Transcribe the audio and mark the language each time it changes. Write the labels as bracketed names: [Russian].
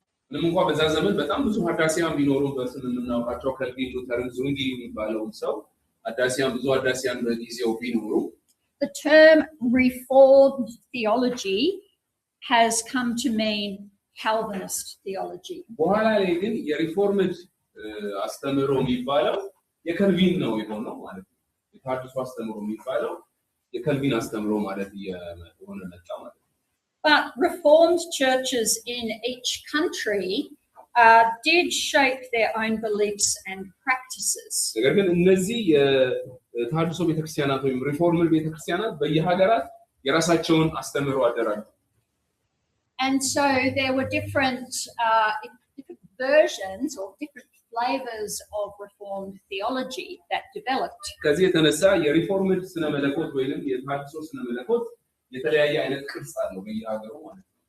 [Amharic] ምንም እንኳን በዛ ዘመን በጣም ብዙ ሐዳሲያን ቢኖሩም በስም የምናውቃቸው ካልቪን፣ ሉተር፣ ዝዊንግሊ የሚባለውን ሰው ብዙ ሐዳሲያን በጊዜው ቢኖሩ [English] the term Reformed theology has come to mean Calvinist theology. [Amharic] በኋላ ላይ ግን የሪፎርምድ አስተምሮ የሚባለው የካልቪን ነው የሆነው ማለት ነው። የተሐድሶ አስተምሮ የሚባለው የካልቪን አስተምሮ ማለት የሆነ መጣ ማለት ነው። [English] But Reformed churches in each country did shape their own beliefs and practices. [Amharic] ነገር ግን እነዚህ የተሐድሶ ቤተክርስቲያናት ወይም ሪፎርምድ ቤተክርስቲያናት በየሀገራት የራሳቸውን አስተምሮ አደራጁ። [English] And so there were different versions or different flavors of Reformed theology that developed. [Amharic] ከዚህ የተነሳ የሪፎርምድ ስነ መለኮት ወይንም የተሐድሶ ስነ መለኮት የተለያየ አይነት ቅርጽ አለው በየሀገሩ ማለት ነው።